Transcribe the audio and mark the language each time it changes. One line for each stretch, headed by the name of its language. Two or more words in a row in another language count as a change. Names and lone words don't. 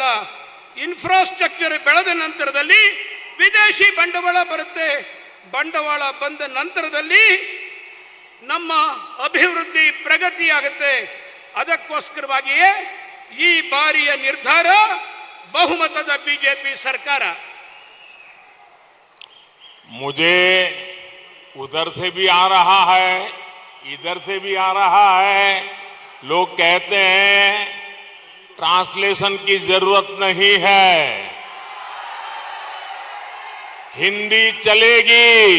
Kannada: ಇನ್ಫ್ರಾಸ್ಟ್ರಕ್ಚರ್ ಬೆಳೆದ ನಂತರದಲ್ಲಿ ವಿದೇಶಿ ಬಂಡವಾಳ ಬರುತ್ತೆ. ಬಂಡವಾಳ ಬಂದ ನಂತರದಲ್ಲಿ ನಮ್ಮ ಅಭಿವೃದ್ಧಿ ಪ್ರಗತಿಯಾಗುತ್ತೆ. ಅದಕ್ಕೋಸ್ಕರವಾಗಿಯೇ ಈ ಬಾರಿಯ ನಿರ್ಧಾರ ಬಹುಮತದ ಬಿಜೆಪಿ ಸರ್ಕಾರ.
Hindi: मुझे उधर से भी आ रहा है, इधर से भी आ रहा है। लोग कहते हैं ट्रांसलेशन की जरूरत नहीं है, हिंदी चलेगी।